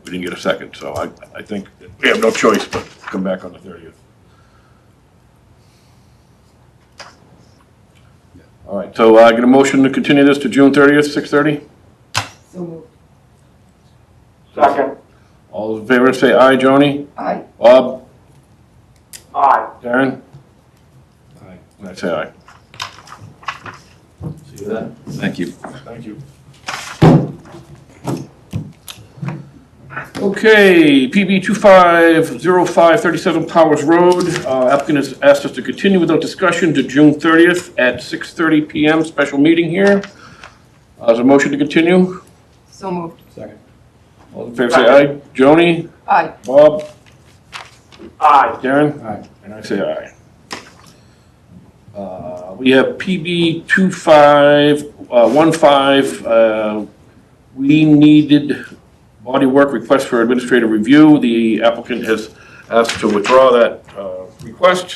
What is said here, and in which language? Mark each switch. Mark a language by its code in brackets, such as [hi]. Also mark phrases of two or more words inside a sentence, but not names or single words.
[en] We didn't get a second, so I think that we have no choice but to come back on the 30th. All right, so I get a motion to continue this to June 30th, 6:30? So moved. Second. All those in favor say aye. Joni? Aye. Bob? Aye. Darren? Aye. And I say aye. See that? Thank you. Thank you. Okay, PB 250537 Powers Road. Applicant has asked us to continue without discussion to June 30th at 6:30 PM, special meeting here. Is there a motion to continue? So moved. Second. All in favor say aye. Joni? Aye. Bob? Aye. Darren? Aye. And I say aye. We have PB 2515, we needed bodywork request for administrative review. The applicant has asked to withdraw that request.